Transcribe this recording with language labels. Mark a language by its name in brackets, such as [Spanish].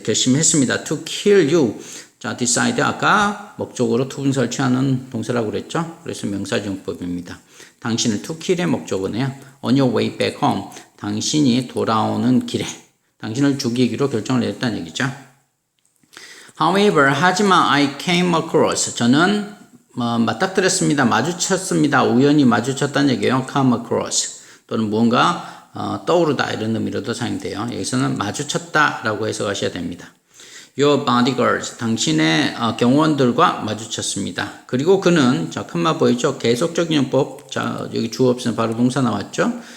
[Korean] 결심했습니다. [English] To kill you. [Korean] 자, decide 아까 목적으로 투분사를 취하는 동사라고 그랬죠. 그래서 명사지용법입니다. 당신을 to kill의 목적어네요. [English] On your way back home. [Korean] 당신이 돌아오는 길에 당신을 죽이기로 결정을 내렸다는 얘기죠. [English] However, [Korean] 하지만 [English] I came across. [Korean] 저는 맞닥뜨렸습니다. 마주쳤습니다. 우연히 마주쳤다는 얘기예요. come across. 또는 무언가 떠오르다 이런 의미로도 사용돼요. 여기서는 마주쳤다라고 해석하셔야 됩니다. [English] Your bodyguards, [Korean] 당신의 경호원들과 마주쳤습니다. 그리고 그는, 자, 큰말 보이죠? 계속적인 용법, 자, 여기 주어 없으면 바로 동사 나왔죠?